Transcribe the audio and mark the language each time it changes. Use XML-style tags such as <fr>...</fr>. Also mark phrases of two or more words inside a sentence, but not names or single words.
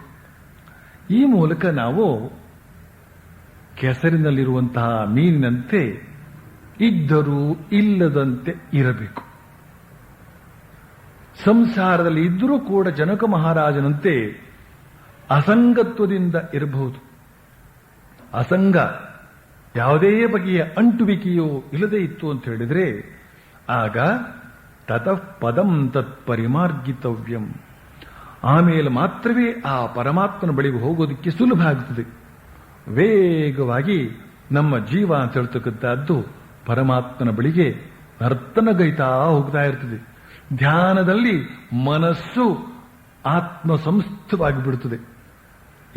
<kn>ಈ ಮೂಲಕ ನಾವು ಕೆಸರಿನಲ್ಲಿರುವಂತಹ ಮೀನಿನಂತೆ ಇದ್ದರೂ ಇಲ್ಲದಂತೆ ಇರಬೇಕು. ಸಂಸಾರದಲ್ಲಿ ಇದ್ದರೂ ಕೂಡ ಜನಕ ಮಹಾರಾಜನಂತೆ ಅಸಂಗತ್ವದಿಂದ ಇರಬಹುದು. ಅಸಂಗ, ಯಾವುದೇ ಬಗೆಯ ಅಂಟುವಿಕೆಯೋ ಇಲ್ಲದೆ ಇತ್ತು ಅಂತ ಹೇಳಿದ್ರೆ, ಆಗ</kn> <sa>ತತಃ ಪದಂ ತತ್ ಪರಿಮಾರ್ಗಿತವ್ಯಂ,</sa> <kn>ಆಮೇಲೆ ಮಾತ್ರವೇ ಆ ಪರಮಾತ್ಮನ ಬಳಿಗೆ ಹೋಗೋದಕ್ಕೆ ಸುಲಭ ಆಗುತ್ತದೆ. ವೇಗವಾಗಿ ನಮ್ಮ ಜೀವ ಅಂತ ಹೇಳ್ತಕ್ಕಂಥದ್ದು ಪರಮಾತ್ಮನ ಬಳಿಗೆ ನರ್ತನಗೈತಾ ಹೋಗ್ತಾ ಇರ್ತದೆ. ಧ್ಯಾನದಲ್ಲಿ ಮನಸ್ಸು ಆತ್ಮ ಸಂಸ್ಥವಾಗಿ ಬಿಡುತ್ತದೆ.</kn>